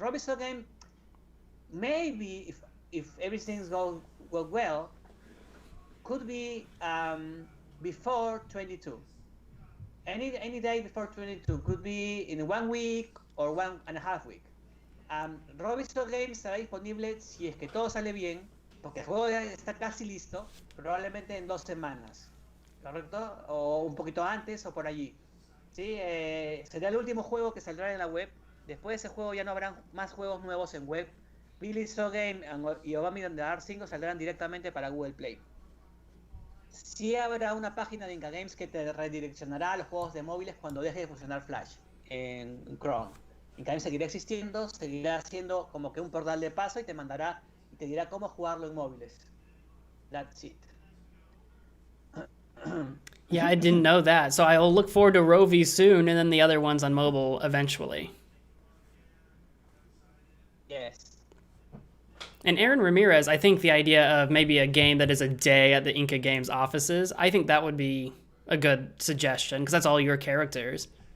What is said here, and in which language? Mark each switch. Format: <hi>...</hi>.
<en>Robbie So Game, maybe if everything's go well, could be before 22. Any day before 22, could be in 1 week or 1.5 weeks.</en> <es>Robbie So Game estará disponible, si es que todo sale bien, porque el juego ya está casi listo, probablemente en 2 semanas, ¿correcto? O un poquito antes o por allí. ¿Sí? Será el último juego que saldrá en la web. Después de ese juego ya no habrán más juegos nuevos en web. Billy So Game y Obama in the Dark 5 saldrán directamente para Google Play. Sí habrá una página de Inka Games que te redireccionará a los juegos de móviles cuando deje de funcionar Flash en Chrome. Inka Games seguirá existiendo, seguirá siendo como que un portal de paso y te mandará y te dirá cómo jugarlo en móviles.</es> <en>That's it. Yeah, I didn't know that. So I'll look forward to Rovi soon, and then the other ones on mobile eventually. Yes. And Aaron Ramirez, I think the idea of maybe a game that is a day at the Inca Games offices, I think that would be a good suggestion, because that's all your characters.</en>